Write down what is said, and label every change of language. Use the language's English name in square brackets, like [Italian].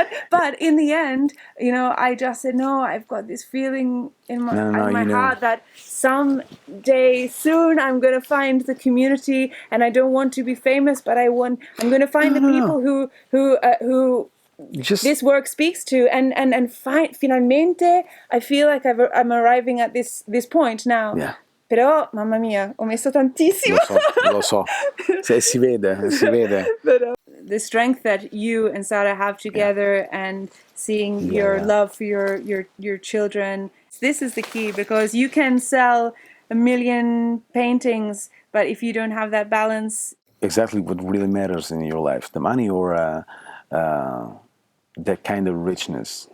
[English] But in the end, I just said, no, I've got this feeling in my heart that someday soon I'm going to find the community, and I don't want to be famous, but I'm going to find the people who this work speaks to, and finalmente I feel like I'm arriving at this point now. Yeah. [Italian] Però, mamma mia, ho messo tantissimo. Lo so. Si vede. [English] The strength that you and Sarah have together, and seeing your love for your children. This is the key, because you can sell 1 million paintings, but if you don't have that balance. Exactly what really matters in your life, the money or that kind of richness.